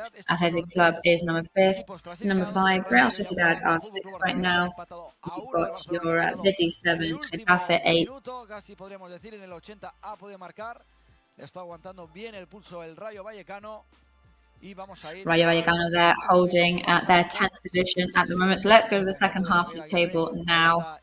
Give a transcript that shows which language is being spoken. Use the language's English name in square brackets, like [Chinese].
[English] Athletic Club is number 5th, number 5, Real Sociedad are 6th right now. You've got your Betis 7th, Getafe 8th. [Spanish] Le está aguantando bien el pulso el Rayo Vallecano. [English] Rayo Vallecano there holding at their 10th position at the moment. So let's go to the second half of the table now.